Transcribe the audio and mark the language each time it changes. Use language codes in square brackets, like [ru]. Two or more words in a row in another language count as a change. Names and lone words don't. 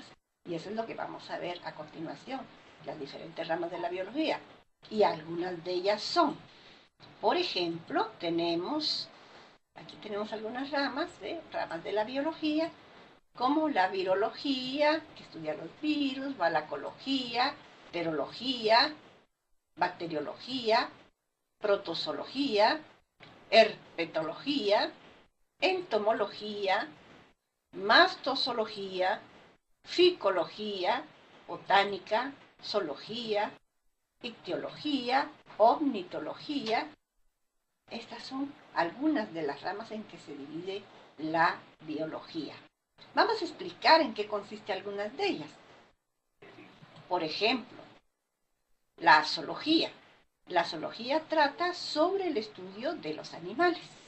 [es] Y eso es lo que vamos a ver a continuación, las diferentes ramas de la biología. Y algunas de ellas son, por ejemplo, aquí tenemos algunas ramas de la biología, como la virología, que estudia los virus, valacología, terología, bacteriología, protozoología, herpetología, entomología, mastozoología, ficología, botánica, zoología, ictiología, ornitología. Estas son algunas de las ramas en que se divide la biología. Vamos a explicar en qué consiste algunas de ellas. Por ejemplo, la zoología. La zoología trata sobre el estudio de los animales.